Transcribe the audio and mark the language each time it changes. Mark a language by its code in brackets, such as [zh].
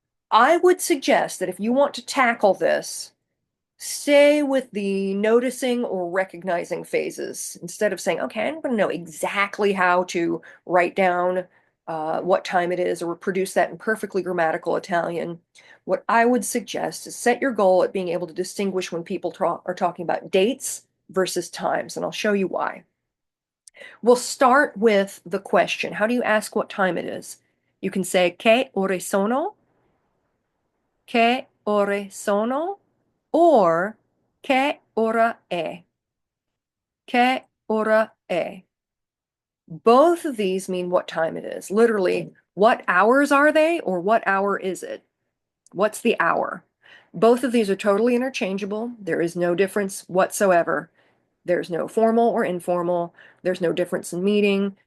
[en] I would suggest that if you want to tackle this, stay with the noticing or recognizing phases instead of saying, okay, I'm going to know exactly how to write down what time it is or produce that in perfectly grammatical Italian. What I would suggest is set your goal at being able to distinguish when people are talking about dates versus times, and I'll show you why. We'll start with the question. How do you ask what time it is? You can say [it] che ore sono, che ore sono, [en] or [it] che ora è, che ora è. [en] Both of these mean what time it is. Literally, what hours are they or what hour is it? What's the hour? Both of these are totally interchangeable. There is no difference whatsoever. There's no formal or informal. There's no difference in meaning.